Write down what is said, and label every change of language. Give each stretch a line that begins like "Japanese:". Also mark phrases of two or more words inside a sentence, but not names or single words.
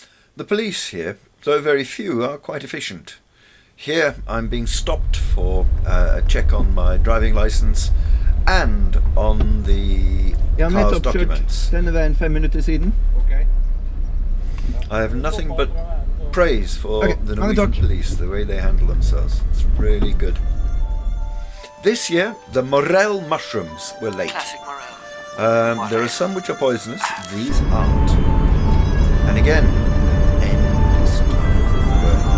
English: The police here, though very few, are quite efficient. Here I'm being stopped for a check on my driving license and on the car's documents.
Norwegian: Denne veien 5 minutter siden.
English: I have nothing but praise for the Norwegian police, the way they handle themselves. It's really good. This year, the morel mushrooms were late. Classic morel. There are some which are poisonous, these aren't. And again, endless time.